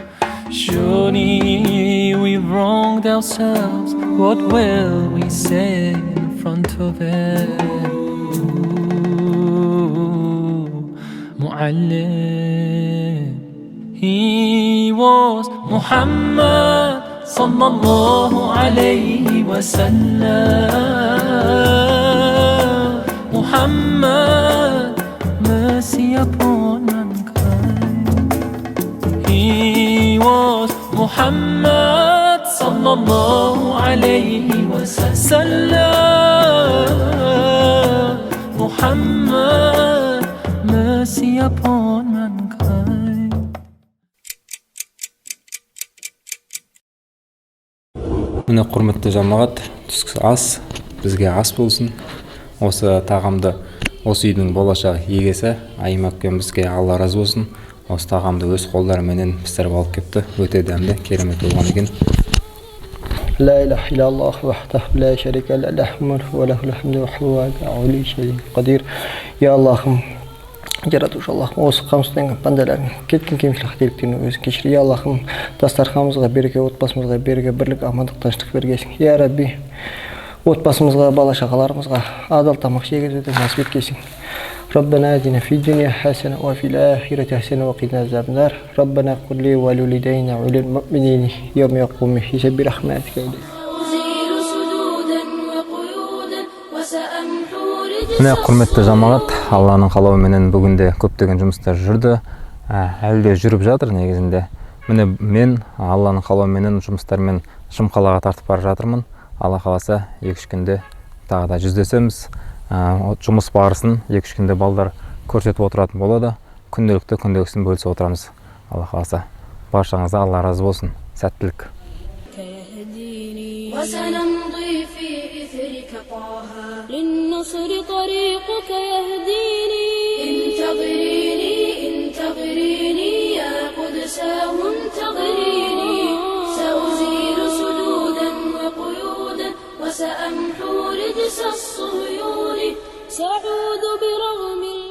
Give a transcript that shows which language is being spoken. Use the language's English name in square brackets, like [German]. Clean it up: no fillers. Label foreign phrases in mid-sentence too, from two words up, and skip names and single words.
[English] Surely we've wronged ourselves, what will we say in front of it? Mu'allim. He was Muhammad [Arabic] صلى الله عليه وسلم. [English] Muhammad, mercy upon mankind. He was Muhammad [Arabic] صلى الله عليه وسلم. [English] Muhammad, mercy upon mankind. [Kazakh] Міне құрметті жамағат, түскі ас бізге ас болсын. Осы тағамды осы үйдің болашақ егесі Айым әпкем бізге Алла разы болсын. Осы тағамды өз қолдарыменен пісіріп алып кепті. Өте дәмді, керемет болған екен. [Arabic] لا إله إلا الله وحده لا شريك له له الملك وله الحمد وهو على كل شيء قدير. [Kazakh] يا Аллахым, жаратушы Аллахым, осы қамсызданған бандаларың кеткен кемшілік қателіктерін өзің кешір. Я Аллахым, дастарханымызға береке, отбасымызға береке, бірлік, амандық, тыныштық бергейсің. Я Рабби, отбасымызға, бала шағаларымызға адал тамақ жегізуді насіп еткейсің. [Arabic] ربنا آتنا في الدنيا حسنة وفي الآخرة حسنة وقنا عذاب النار. ربنا اغفر لي ولوالدينا وللمؤمنين يوم يقوم الحساب برحمتك. أزيل سدودا وقيودا وسأمحو [Kazakh] Міне [Arabic] رجس [Kazakh] құрметті жамағат, Алланың қалауыменен бүгінде көптеген жұмыстар жүрді. Әлі де жүріп жатыр негізінде. Міне мен Алланың қалауыменен жұмыстармен Шымқалаға тартып бара жатырмын. Алла қаласа 2-3 күнде тағы да жүздесеміз. Жұмыс барысын 2-3 күнде балдар көрсетіп отыратын болады. Күнделіксін бөлісіп отырамыз. Алла қаласа. Баршаңызға Алла разы болсын. Сәттілік. [Arabic] يهديني وسنمضي في إثرك طه للنصر طريقك يهديني انتظريني انتظريني يا قدساه انتظريني سأزيل سدودا وقيودا وسأمحو رجس الصهيون سأعود برغم